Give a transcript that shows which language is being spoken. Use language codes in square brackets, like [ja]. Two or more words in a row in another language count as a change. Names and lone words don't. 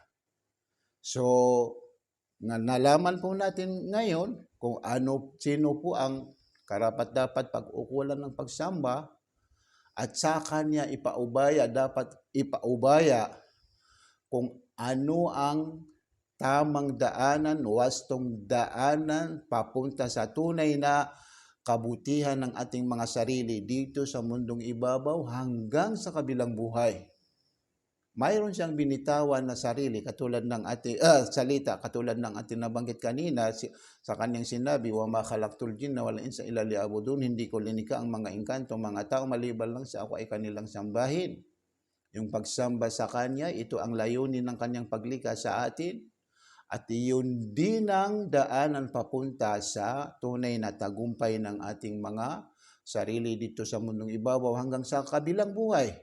[tl] So, nalaman po natin ngayon kung sino po ang karapat-dapat pag-ukulan ng pagsamba, at sa kanya dapat ipaubaya kung ano ang tamang daanan, wastong daanan papunta sa tunay na kabutihan ng ating mga sarili dito sa mundong ibabaw hanggang sa kabilang buhay. Mayroon siyang binitawan na sarili katulad ng ating salita, katulad ng ating nabanggit kanina sa kanyang sinabi, [ar] وما خلقت الجن والإنس إلا ليعبدون, [tl] hindi ko linika ang mga engkanto, mga tao maliban lang sa ako ay kanilang sambahin. Yung pagsamba sa kanya, ito ang layunin ng kanyang paglikha sa atin, at iyon din ang daanan papunta sa tunay na tagumpay ng ating mga sarili dito sa mundong ibabaw hanggang sa kabilang buhay.